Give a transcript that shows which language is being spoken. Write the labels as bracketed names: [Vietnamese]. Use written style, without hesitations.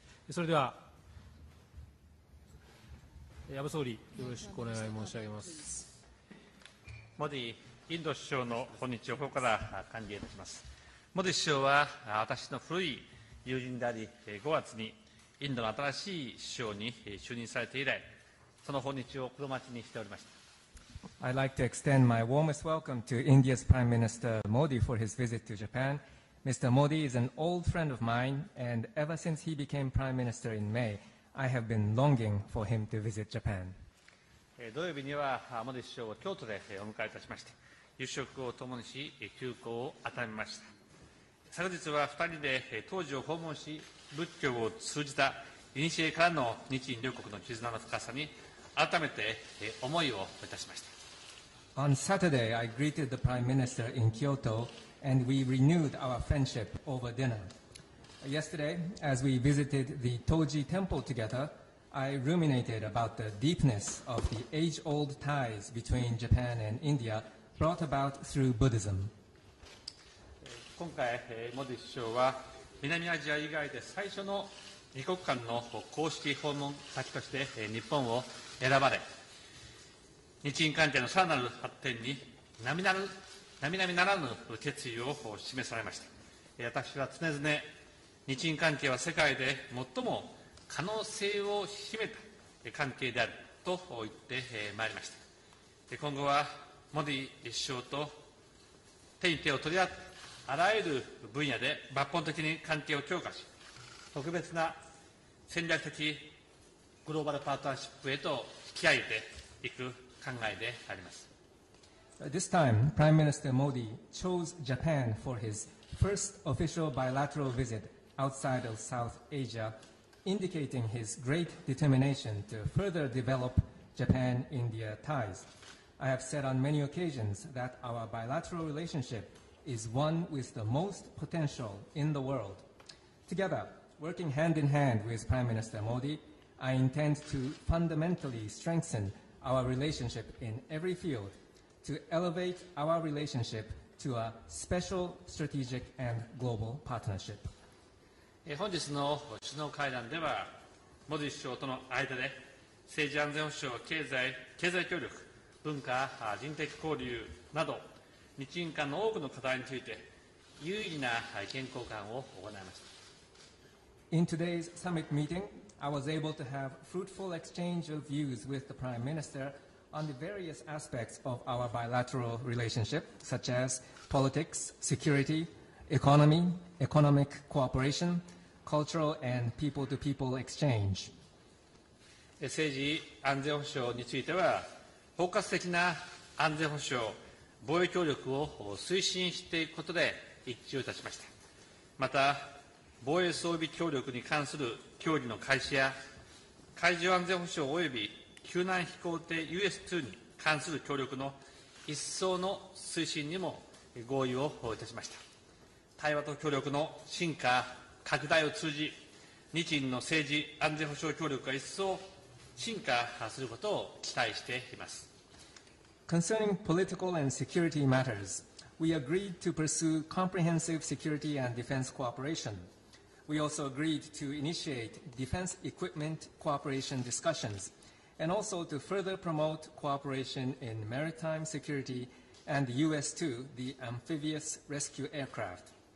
[Japanese] それでは、安倍総理、よろしくお願い申し上げます。モディインド首相の訪日をここから歓迎いたします。モディ首相は私の古い友人であり、5月にインドの新しい首相に就任されて以来、その訪日を心待ちにしておりました。 [English] I'd like to extend my warmest welcome to India's Prime Minister Modi for his visit to Japan. Mr. Modi is an old friend of mine, and ever since he became Prime Minister in May, I have been longing for him to visit Japan. [Japanese] 土曜日にはモディ首相を京都でお迎えいたしまして、夕食を共にし、旧交を温めました。昨日は2人で当時を訪問し、仏教を通じた古からの日印両国の絆の深さに改めて思いをいたしました。 [English] On Saturday, I greeted the Prime Minister in Kyoto, and we renewed our friendship over dinner. Yesterday, as we visited the Toji Temple together, I ruminated about the deepness of the age-old ties between Japan and India brought about through Buddhism. [Japanese] 今回、モディ首相は南アジア以外で最初の二国間の公式訪問先として日本を選ばれ、日印関係のさらなる発展に並々ならぬ決意を示されました。私は常々、日印関係は世界で最も可能性を秘めた関係であると言ってまいりました。今後はモディ首相と手に手を取り合って、あらゆる分野で抜本的に関係を強化し、特別な戦略的グローバルパートナーシップへと引き上げていく考えであります。 [English] This time, Prime Minister Modi chose Japan for his first official bilateral visit outside of South Asia, indicating his great determination to further develop Japan-India ties. I have said on many occasions that our bilateral relationship is one with the most potential in the world. Together, working hand in hand with Prime Minister Modi, I intend to fundamentally strengthen our relationship in every field, to elevate our relationship to a special strategic and global partnership. [Japanese] 本日の首脳会談では、モディ首相との間で政治安全保障、経済協力、文化、人的交流など、日印間の多くの課題について有意義な意見交換を行いました。 [English] In today's summit meeting, I was able to have fruitful exchange of views with the Prime Minister on the various aspects of our bilateral relationship, such as politics, security, economy, economic cooperation, cultural and people-to-people exchange. [Japanese] 政治安全保障については、包括的な安全保障、防衛協力を推進していくことで一致をいたしました。また、防衛装備協力に関する協議の開始や、海上安全保障及び救難飛行艇 US2 に関する協力の一層の推進にも合意をいたしました。対話と協力の深化、拡大を通じ、日印の政治安全保障協力が一層進化することを期待しています。 [English] Concerning political and security matters, we agreed to pursue comprehensive security and defense cooperation. We also agreed to initiate defense equipment cooperation discussions, and also to further promote cooperation in maritime security and US-2, the amphibious rescue aircraft.